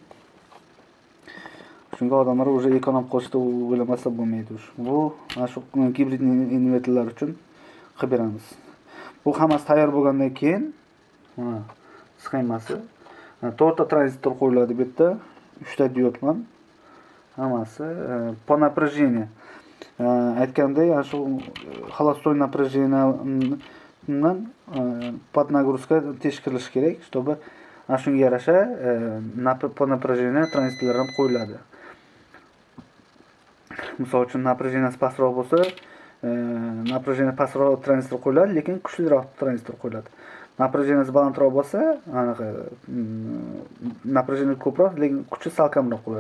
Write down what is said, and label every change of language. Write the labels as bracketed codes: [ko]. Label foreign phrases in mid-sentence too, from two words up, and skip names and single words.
[uz] Shunga odamlar уже ekonom qilishni o'ylamasa bo'lmaydi. Bu shu gibrid invertorlar uchun qilib beramiz. Bu hammasi tayyor bo'lgandan keyin mana sxemasi. 4 ta tranzistor qo'yiladi bu yerda, 3 ta diod bilan. [ru] Hammasi по напряжению. [uz] Aytgandek, shu [ru] холостой напряжениеdan под нагрузка [uz] tekshirilishi kerak, чтобы shunga yarasha [ru] по напряжению [uz] tranzistorlar ham qo'yiladi. Misol uchun напряженияsi pastroq bo'lsa, напряжение pastroq tranzistor qo'yiladi, lekin kuchliroq tranzistor qo'yiladi. Напряженияsi balandroq bo'lsa, anaqa напряжение ko'proq, lekin kuchi salkamroq qo'yiladi.